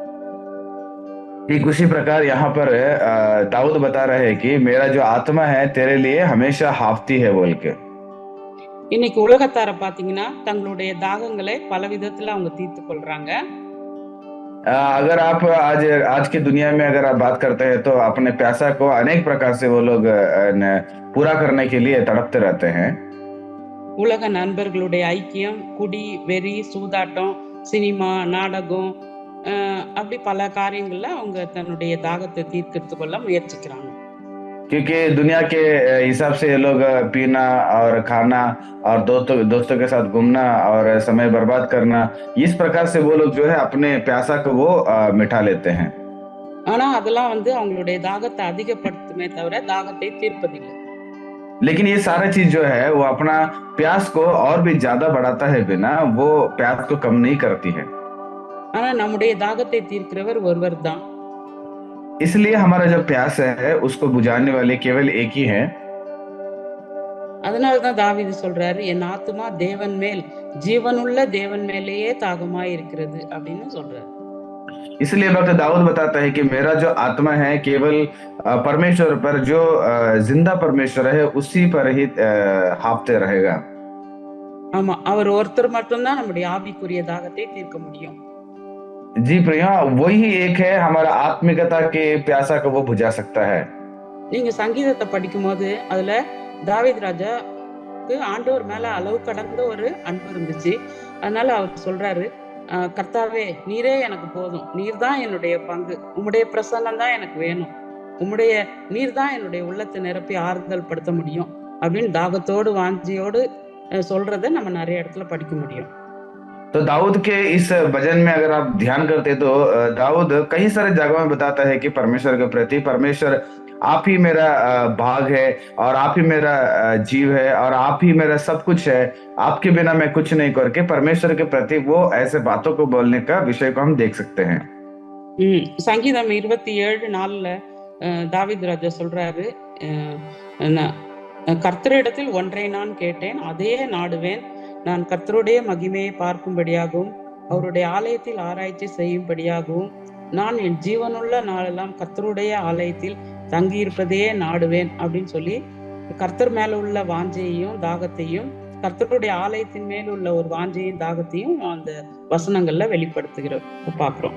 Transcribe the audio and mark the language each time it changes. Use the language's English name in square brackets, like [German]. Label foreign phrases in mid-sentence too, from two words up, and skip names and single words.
[Hindi] ठीक उसी प्रकार यहाँ पर दाऊद बता रहे हैं कि मेरा जो आत्मा है तेरे लिए हमेशा हाफती है बोल के। [Tamil] இன்னைக்கு உலகத்தார பாத்தீங்கன்னா தங்களுடைய தாகங்களை பல விதத்துல அவங்க தீர்த்து கொள்றாங்க. [Hindi] अगर आप आज की दुनिया में अगर आप बात करते हैं तो अपने प्यासा को अनेक प्रकार से वो लोग पूरा करने के लिए तड़पते रहते हैं। [Tamil] உலக நண்பர்களுடைய ஐக்கியம், குடி, வெறி, சூதாட்டம், சினிமா, நாடகம், அப்படி பல காரியங்கள்ல அவங்க தன்னுடைய தாகத்தை தீர்க்கறது கொள்ள முயற்சிக்கிறாங்க. [Hindi] क्योंकि दुनिया के हिसाब से ये लोग पीना और खाना और दोस्तों के साथ घूमना और समय बर्बाद करना, इस प्रकार से वो लोग जो है अपने प्यासा को वो मिटा लेते हैं। [Tamil] ஆனா அதெல்லாம் வந்து அவங்களுடைய தாகத்தை அதிகப்படுத்துமே தவிர தாகத்தை தீர்ப்பதில்லை. [Hindi] लेकिन ये सारा चीज जो है वो अपना प्यास को और भी ज्यादा बढ़ाता है, बिना वो प्यास को कम नहीं करती है। [Tamil] ஆனா நம்முடைய தாகத்தை தீர்க்கிறவர் ஒருவர் தான். [Hindi] इसलिए हमारा जो प्यास है उसको बुझाने वाले केवल एक ही है। [Tamil] அதனாலதான் தாவீது சொல்றாரு, என் ஆத்துமா தேவன் மேல் ஜீவனுள்ள தேவன் மேலேயே தாகமா இருக்கிறது அப்படின்னு சொல்றாரு. [Hindi] इसलिए भक्त दाऊद बताता है कि मेरा जो आत्मा है केवल परमेश्वर पर, जो जिंदा परमेश्वर है उसी पर ही हाफते रहेगा। [Tamil] ஆமா, அவர் ஒருத்தர் மட்டும்தான் நம்முடைய ஆவிக்குரிய தாகத்தை தீர்க்க முடியும். [Hindi] जी प्रिया, वही एक है हमारा आत्मिकता के प्यासा को वो बुझा सकता है। [Tamil] நீங்க சங்கீதத்தை படிக்கும் போது அதுல தாவீது ராஜாக்கு ஆண்டவர் மேல அளவு கடந்த ஒரு அன்பு இருந்துச்சு. அதனால அவர் சொல்றாரு, கர்த்தாவே நீரே எனக்கு போதும், நீர் தான் என்னுடைய பங்கு, உம்முடைய பிரசன்னம் தான் எனக்கு வேணும், உம்முடைய நீர் தான் என்னுடைய உள்ளத்தை நிரப்பி ஆறுதல் படுத்த முடியும் அப்படின்னு தாகத்தோடு வாஞ்சியோடு சொல்றத நம்ம நிறைய இடத்துல படிக்க முடியும். [Hindi] तो दाऊद के इस भजन में अगर आप ध्यान करते तो दाऊद कई सारे जगह में बताता है कि परमेश्वर के प्रति, परमेश्वर आप ही मेरा भाग है और आप ही मेरा जीव है और आप ही मेरा सब कुछ है, आपके बिना मैं कुछ नहीं करके परमेश्वर के प्रति वो ऐसे बातों को बोलने का विषय को हम देख सकते हैं। [Tamil] சங்கீதம் 27:4 தாவீது ராஜா சொல்றாரு, கர்த்தரிடத்தில் ஒன்றை நான் கேட்டேன், அதையே நாடுவேன், நான் கர்த்தருடைய மகிமையை பார்க்கும்படியாகவும் அவருடைய ஆலயத்தில் ஆராய்ச்சி செய்யும்படியாகவும் நான் என் ஜீவனுள்ள நாளெல்லாம் கர்த்தருடைய ஆலயத்தில் தங்கியிருப்பதையே நாடுவேன் அப்படின்னு சொல்லி கர்த்தர் மேல உள்ள வாஞ்சையையும் தாகத்தையும், கர்த்தருடைய ஆலயத்தின் மேல் உள்ள ஒரு வாஞ்சையும் தாகத்தையும் அந்த வசனங்கள்ல வெளிப்படுத்துகிறோம் பாக்குறோம்.